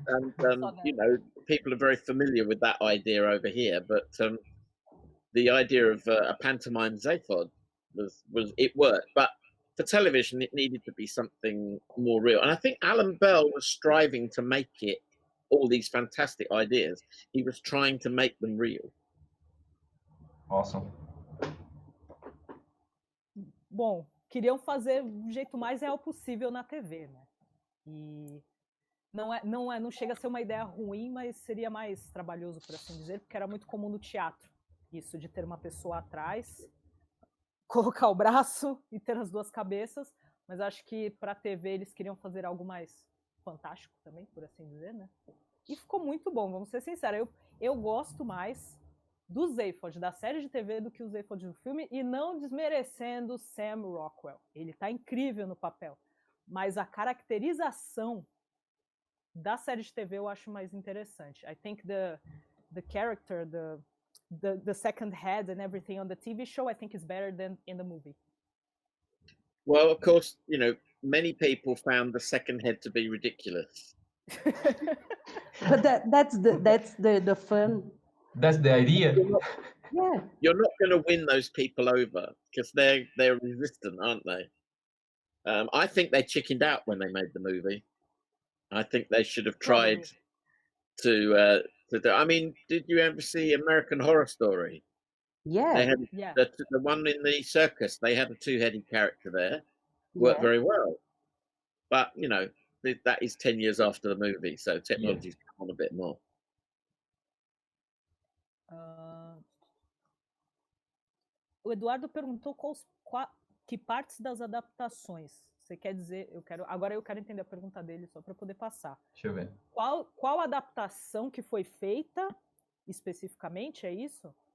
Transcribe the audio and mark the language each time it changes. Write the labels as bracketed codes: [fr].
[en] And you know, people are very familiar with that idea over here, but the idea of a pantomime Zaphod was it worked, but for television it needed to be something more real. And I think Alan Bell was striving to make it all these fantastic ideas. He was trying to make them real. Awesome. [pt] Bom, queriam fazer do jeito mais real possível na TV, né? E não chega a ser uma ideia ruim, mas seria mais trabalhoso, por assim dizer, porque era muito comum no teatro, isso de ter uma pessoa atrás, colocar o braço e ter as duas cabeças, mas acho que para a TV eles queriam fazer algo mais fantástico também, por assim dizer, né? E ficou muito bom, vamos ser sinceros. Eu gosto mais do Zaphod, da série de TV, do que o Zaphod do filme, e não desmerecendo Sam Rockwell. Ele tá incrível no papel. Mas a caracterização da série de TV eu acho mais interessante. [en] I think the character, the second head and everything on the TV show, I think is better than in the movie. Well, of course, many people found the second head to be ridiculous. But that's the fun. That's the idea. Yeah. You're not going to win those people over because they're resistant, aren't they? I think they chickened out when they made the movie. I think they should have tried to do. I mean, did you ever see American Horror Story? Yeah. They had the one in the circus. They had a two-headed character there. Worked very well, but that is 10 years after the movie, so technology's come on a bit more. [pt] O Eduardo perguntou que partes das adaptações. Você quer dizer? Agora eu quero entender a pergunta dele só para poder passar. Deixa eu ver. Qual adaptação que foi feita especificamente? É isso?